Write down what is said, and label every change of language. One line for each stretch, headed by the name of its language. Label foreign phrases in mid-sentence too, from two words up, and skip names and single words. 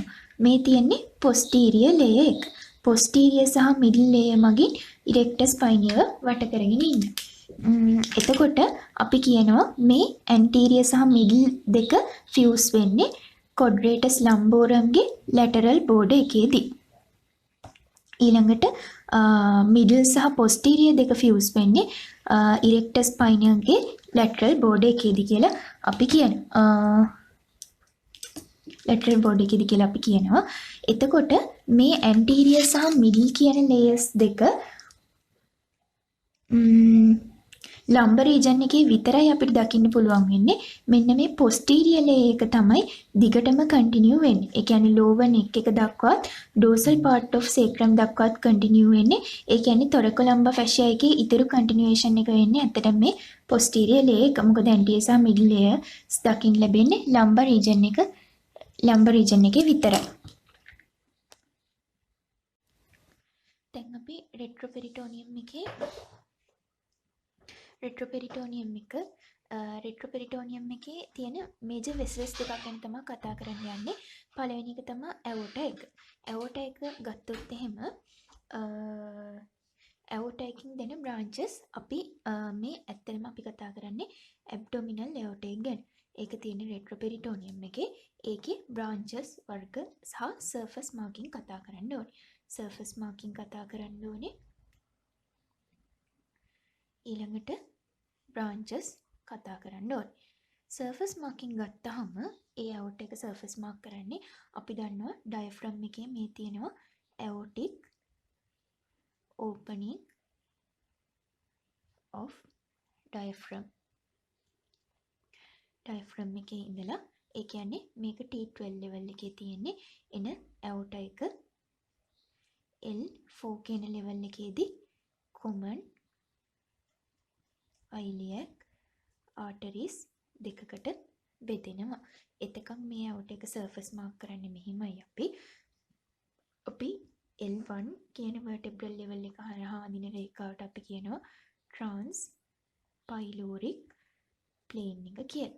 Sinhala: මේ තියෙන්නේ
English: posterior layer
Sinhala: එක. posterior සහ
English: middle layer
Sinhala: මගින්
English: erector spinae
Sinhala: වට කරගෙන ඉන්නවා. එතකොට අපි කියනවා මේ anterior සහ middle දෙක fuse වෙන්නේ
English: quadratus lumborum
Sinhala: ගේ
English: lateral border
Sinhala: එකේදී. ඊළඟට middle සහ posterior දෙක fuse වෙන්නේ
English: erector spinae
Sinhala: ගේ
English: lateral border
Sinhala: එකේදී කියලා අපි කියනවා.
English: lateral border
Sinhala: එකේදී කියලා අපි කියනවා. එතකොට මේ anterior සහ middle කියන layers දෙක
English: lumbar region
Sinhala: එකේ විතරයි අපිට දකින්න පුළුවන් වෙන්නේ. මෙන්න මේ
English: posterior layer
Sinhala: එක තමයි දිගටම continue වෙන්නේ. ඒ කියන්නේ
English: lower neck
Sinhala: එක දක්වාත්
English: dorsal part of sacrum
Sinhala: දක්වාත් continue වෙන්නේ. ඒ කියන්නේ
English: thoracolumbar fascia
Sinhala: එකේ ඊතර continuation එක වෙන්නේ ඇත්තටම මේ
English: posterior layer
Sinhala: එක. මොකද anterior සහ
English: middle layers
Sinhala: දකින්න ලැබෙන්නේ
English: lumbar region
Sinhala: එකේ විතරයි. දැන් අපි retroperitoneum එකේ තියෙන
English: major vessels
Sinhala: දෙකක් ගැන තමයි කතා කරන්න යන්නේ. පළවෙනි එක තමයි aorta එක. aorta එක ගත්තොත් එහෙම aorta එකකින් දෙන branches අපි මේ ඇත්තටම අපි කතා කරන්නේ
English: abdominal aorta
Sinhala: එක ගැන. ඒක තියෙන retroperitoneum එකේ. ඒකේ branches වර්ග සහ
English: surface marking
Sinhala: කතා කරන්න ඕනේ.
English: surface marking
Sinhala: කතා කරන්න ඕනේ. ඊළඟට branches කතා කරන්න ඕනේ.
English: surface marking
Sinhala: ගත්තාම ඒ aorta එක
English: surface mark
Sinhala: කරන්නේ අපි දන්නවා diaphragm එකේ මේ තියෙනවා
English: aortic opening of diaphragm.
Sinhala: diaphragm එකේ ඉඳලා ඒ කියන්නේ මේක T12 level එකේ තියෙන්නේ එන aorta එක L4 කියන level එකේදී
English: common iliac arteries
Sinhala: දෙකකට බෙදෙනවා. එතකන් මේ aorta එක
English: surface mark
Sinhala: කරන්නේ මෙහිමයි අපි L1 කියන
English: vertebral level
Sinhala: එක හරහා අදින රේඛාවට අපි කියනවා
English: transpyloric plane
Sinhala: එක කියලා.